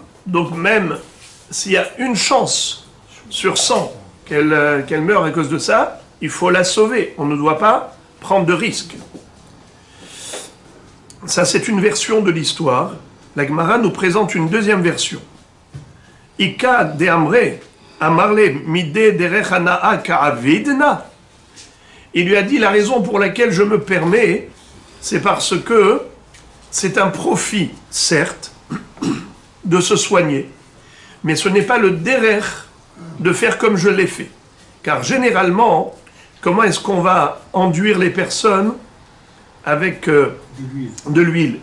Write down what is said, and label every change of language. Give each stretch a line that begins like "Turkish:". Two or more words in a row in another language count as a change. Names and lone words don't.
French: Donc même s'il y a une chance sur 100 qu'elle meure à cause de ça, il faut la sauver. On ne doit pas prendre de risques. Ça, c'est une version de l'histoire. La Gemara nous présente une deuxième version.
Aramaic: איכא דאמרי, אמר ליה מדרך הנאה קא עבידנא.
French: Il lui a dit, la raison pour laquelle je me permets, c'est parce que c'est un profit, certes, de se soigner, mais ce n'est pas le derech de faire comme je l'ai fait. Car généralement, comment est-ce qu'on va enduire les personnes avec de l'huile?